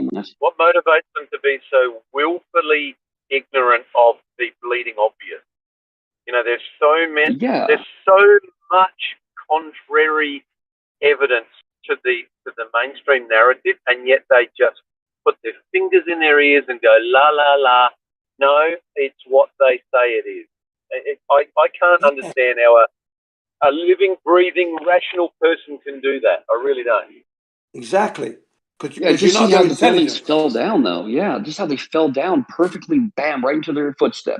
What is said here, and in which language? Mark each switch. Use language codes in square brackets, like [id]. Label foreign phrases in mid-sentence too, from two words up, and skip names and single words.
[en] What motivates them to be so willfully ignorant of the bleeding obvious? There's there's so much contrary evidence to the mainstream narrative, and yet they just put their fingers in their ears and go la la la. No, it's what they say it is. I can't understand how a living, breathing, rational person can do that. I really don't. Exactly. Just see how the buildings fell down, though. Yeah, just how they fell down perfectly, bam, right into their footprint.